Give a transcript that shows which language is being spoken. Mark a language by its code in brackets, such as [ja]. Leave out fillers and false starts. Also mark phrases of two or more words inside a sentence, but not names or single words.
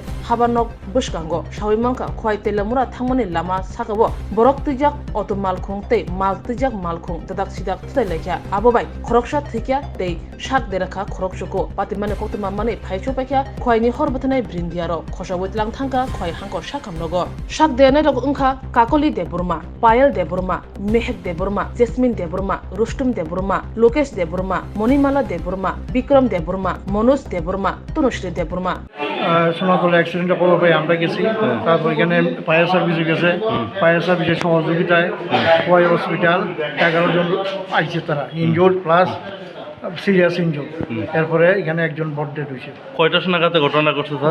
[trp] habanok buskango shawimangka khoi telamura thangmani lama sakabo borok tijak otomal khungte mal tijak malkhung dadak sidak tulailekya abobai khoroksha thikya tei shak derakha khorok chuku patimani koktuma mani phaichu pakya khoini horbathnai brindiaro khosawitlang thangka khoi hangko shakamnogo shak dene rok ungkha kakoli de burma payal de burma mehek de burma Jasmine Deburma, Rustum Deburma, Lokesh Deburma, Monimala Deburma, Bikram Deburma, Manoj Deburma, Tunushri Deburma. [bn] সোনাতলা অ্যাক্সিডেন্টে খবর পাই আমরা গেছি তারপর এখানে [en] fire service [bn] গেছে [en] fire service's [bn] সহযোগিতায় খোয়াই হসপিটাল 11 জন আইছে তারা [en] injured plus serious injured [bn] এরপরে এখানে একজন বড ডেড হয়েছে কয়টার সময় ঘটনা ঘটছে স্যার?